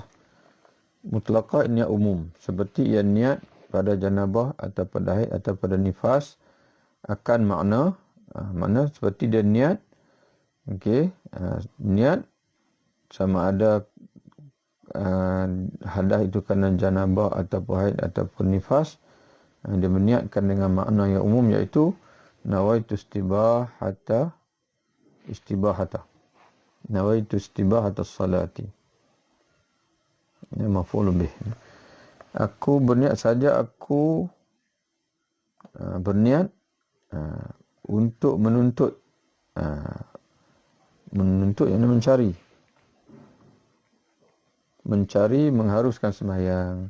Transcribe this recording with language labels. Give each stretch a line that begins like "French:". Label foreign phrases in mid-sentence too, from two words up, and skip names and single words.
Malay: Mutlaqah niat umum, seperti yang niat pada janabah atau pada haid atau pada nifas akan makna seperti dia niat. Okey, niat sama ada hadas itu kerana janabah ataupun haid ataupun nifas, dia berniatkan dengan makna yang umum, iaitu
Arabic: نويت استباحة نويت استباحة الصلاة.
Malay: Ini
Arabic: مفعول به.
Malay: Aku berniat saja, aku berniat untuk menuntut yang mencari mengharuskan sembahyang.